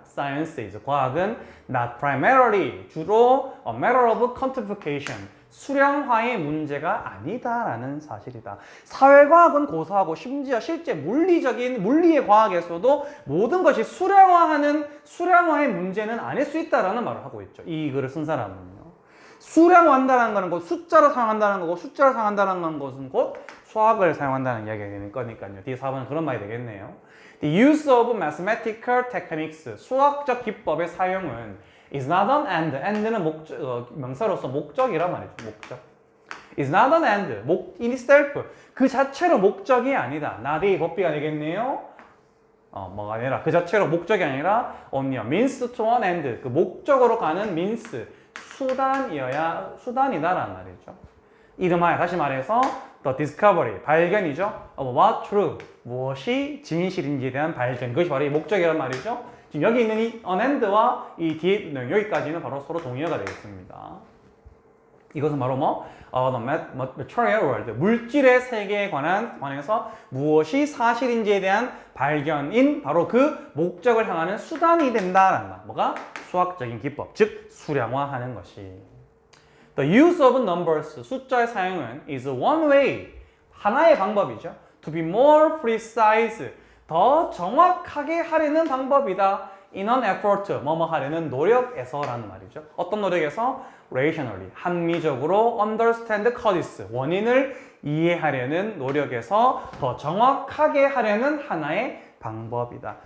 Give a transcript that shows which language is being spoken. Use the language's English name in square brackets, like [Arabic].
[English] Science is, [Korean] 과학은 [English] not primarily, [Korean] 주로 [English] a matter of quantification, [Korean] 수량화의 문제가 아니다라는 사실이다. 사회과학은 고사하고 심지어 실제 물리의 과학에서도 모든 것이 수량화의 문제는 아닐 수 있다라는 말을 하고 있죠. 이 글을 쓴 사람은요. 수량화한다는 것은 곧 숫자로 사용한다는 거고, 숫자로 사용한다는 것은 곧 수학을 사용한다는 이야기가 되는 거니까요. 뒤에 4번은 그런 말이 되겠네요. [English] The use of mathematical techniques, [Korean] 수학적 기법의 사용은 [English] is not an end. [Korean] end는 명사로서 목적이란 말이죠. 목적. [English] is not an end. in itself. [Korean] 그 자체로 목적이 아니다. not의 법비가 되겠네요. 뭐가 아니라 그 자체로 목적이 아니라 [English] only a means to an end. [Korean] 그 목적으로 가는 means, 수단이다라는 말이죠. 이름하여 다시 말해서 [English] the discovery, [Korean] 발견이죠. [English] of what true, [Korean] 무엇이 진실인지에 대한 발견. 그것이 바로 이 목적이란 말이죠. 지금 여기 있는 이 an end와 이 뒤에 있는 여기까지는 바로 서로 동의어가 되겠습니다. 이것은 바로 [English] the material world, [Korean] 물질의 세계에 관해서 무엇이 사실인지에 대한 발견인 바로 그 목적을 향하는 수단이 된다라는 말. 뭐가? 수학적인 기법, 즉 수량화하는 것이. [English] The use of numbers, [Korean] 숫자의 사용은 [English] is one way, [Korean] 하나의 방법이죠. [English] To be more precise, [Korean] 더 정확하게 하려는 방법이다. [English] in an effort, [Korean] 뭐뭐 하려는 노력에서라는 말이죠. 어떤 노력에서? rationally, 합리적으로 [English] understand causes, [Korean] 원인을 이해하려는 노력에서 더 정확하게 하려는 하나의 방법이다.